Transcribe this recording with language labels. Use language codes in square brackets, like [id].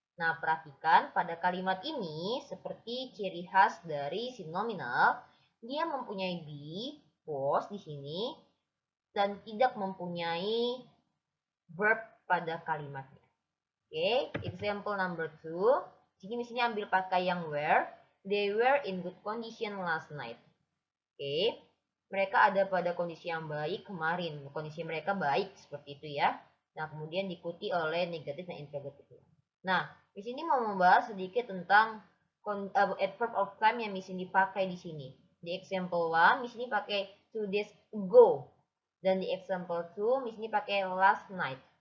[id] Nah, perhatikan pada kalimat ini seperti ciri khas dari si nominal, dia mempunyai be, was di sini, dan tidak mempunyai verb pada kalimatnya. [en] Oke, example number 2. [id] Jadi misalnya ambil pakai yang were. [en] They were in good condition last night. [id] Oke, mereka ada pada kondisi yang baik kemarin. Kondisi mereka baik seperti itu ya. Nah, kemudian diikuti oleh negatif dan interrogatif. Nah, di sini mau membahas sedikit tentang adverb of time yang di sini dipakai di sini. Di example 1 di sini pakai [en] 2 days ago, [id] dan di example 2 di sini pakai [en] last night.